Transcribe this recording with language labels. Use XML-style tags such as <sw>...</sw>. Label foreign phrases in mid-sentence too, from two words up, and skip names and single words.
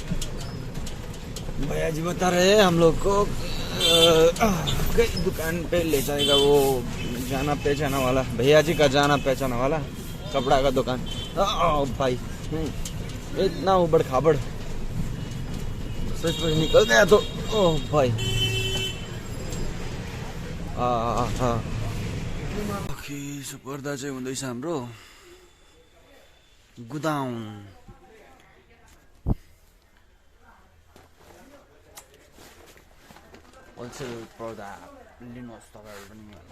<hi>भैया जी बता रहे हैं हम लोग को कई दुकान पे ले जाएगा, वो जाना पहचाना वाला, भैया जी का जाना पहचाना वाला कपड़ा का दुकान। भाई इतना उबड़ खाबड़ सच में निकल गया तो ओह भाई।</hi> <ne>पर्दा चाहिँ हुँदैछ हाम्रो गुदाउन। होलसेल पर्दा लिनुहोस् तपाईँहरू पनि।</ne>